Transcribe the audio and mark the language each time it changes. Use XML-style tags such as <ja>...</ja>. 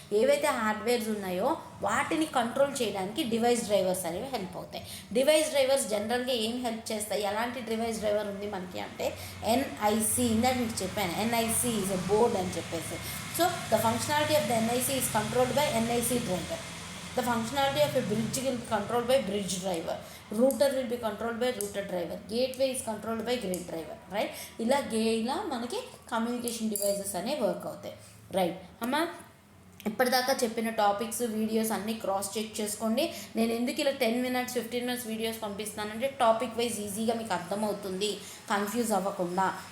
<te>ఏవైతే హార్డ్వేర్స్ ఉన్నాయో వాటిని కంట్రోల్ చేయడానికి డివైస్ డ్రైవర్స్ అనేవి హెల్ప్ అవుతాయి. డివైస్ డ్రైవర్స్ జనరల్గా ఏం హెల్ప్ చేస్తాయి? ఎలాంటి డివైస్ డ్రైవర్ ఉంది మనకి అంటే ఎన్ఐసి. ఇందాక మీకు చెప్పాను</te> <en>NIC is a board</en> <te>అని చెప్పేసి.</te> <en>So the functionality of the NIC is controlled by NIC driver. The functionality of a bridge will be controlled by bridge driver. Router will be controlled by router driver. Gateway is controlled by gate driver. Right?</en> <te>ఇలా మనకి communication devices అనేవి work అవుతాయి. Right అమ్మా, ఇప్పటిదాకా చెప్పిన topics, videos అన్నీ cross check చేసుకోండి. నేను ఎందుకు ఇలా 10 minutes 15 minutes videos పంపిస్తానంటే topic wise ఈజీగా మీకు అర్థమవుతుంది, కన్ఫ్యూజ్ అవ్వకుండా.</te>